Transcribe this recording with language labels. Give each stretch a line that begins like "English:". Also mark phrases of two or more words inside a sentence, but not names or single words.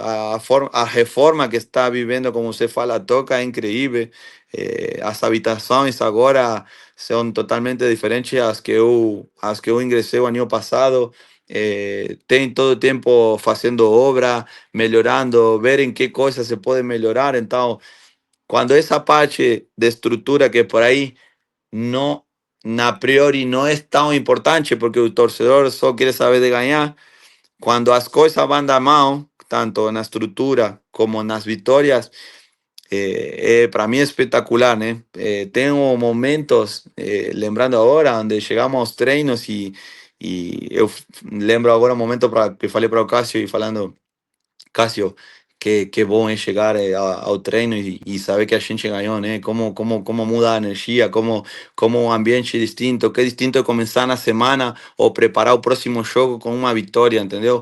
Portuguese: A reforma que está vivendo, como você fala, toca é incrível. As habitações agora são totalmente diferentes às que eu ingressei o ano passado. Tem todo o tempo fazendo obra, melhorando, ver em que coisas se pode melhorar. Então,
Spanish: cuando esa parte de estructura que por ahí no, a priori no es tan importante, porque el torcedor solo quiere saber de ganar, cuando
Portuguese: as coisas
Spanish: van da mal,
Portuguese: tanto na estrutura como nas vitórias,
Spanish: para mí es espectacular, ¿eh? Tengo momentos,
Portuguese: lembrando ahora, onde chegamos aos treinos e eu lembro agora um momento para que falei para o Cássio e falando, Cássio, que bom é chegar ao treino e saber que a gente ganhou, né? Como muda a energia, como um ambiente distinto, que é distinto é começar na semana ou preparar o próximo jogo com uma vitória, entendeu?